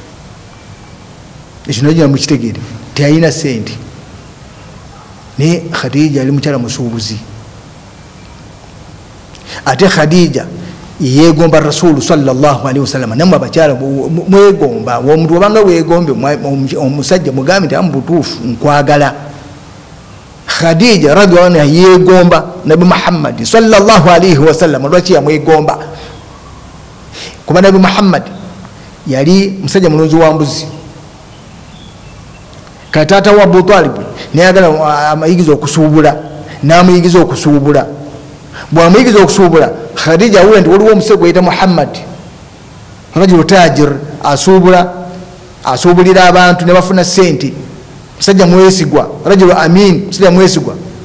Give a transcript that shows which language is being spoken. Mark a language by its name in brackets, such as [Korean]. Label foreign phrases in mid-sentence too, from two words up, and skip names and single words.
[Ganda] ekyo najja mukitegeere teyalina sente naye Khadija yali mukyala musuubuzi ate Khadija yegomba Rasulu [Arabic] صلى الله عليه وسلم [Ganda] namwe abakyala mwegomba omuntu obanga wegombe omusajja mugambe nti amubutuufu nkwagala Khadija [Arabic] رضي الله عنها [Ganda] yegomba Nabi Muhammad [Arabic] صلى الله عليه وسلم [Ganda] lwaki yamwegomba kuba Nabi Muhammad yali musajja mulunzi wa mbuzi katata wa Abu Talib nayagala amayigiza okusuubula namuyigiza okusuubula bwamuyigiza okusuubula Khadija awula nti waliwo omusajja gweyita Muhammad [Arabic] رجل تاجر [Ganda] asuubulira abantu ne bafuna sente musajja mwesigwa [Arabic] رجل أمين [Ganda] musajja mwesigwa